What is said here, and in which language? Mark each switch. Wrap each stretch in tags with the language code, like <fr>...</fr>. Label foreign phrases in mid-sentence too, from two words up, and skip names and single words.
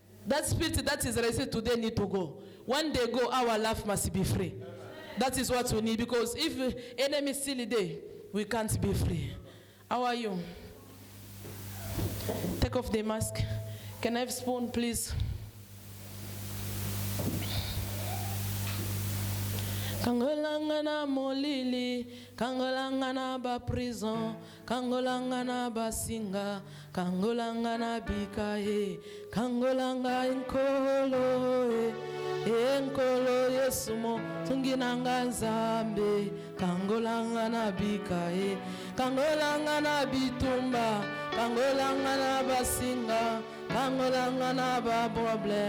<en>That spirit that is raised today need to go. When they go, our life must be free. That is what we need, because if enemy is still there, we can't be free. How are you? Take off the mask. Can I have a spoon, please?</en> <ln>Kangolangana molili, kangolangana ba prison, kangolangana ba singa, kangolangana bikaye, kangolanga inkolo, enkolo yesumo, tunginanga zambe, kangolangana bikaye, kangolangana bitumba, kangolangana ba singa, kangolangana ba problem.</ln>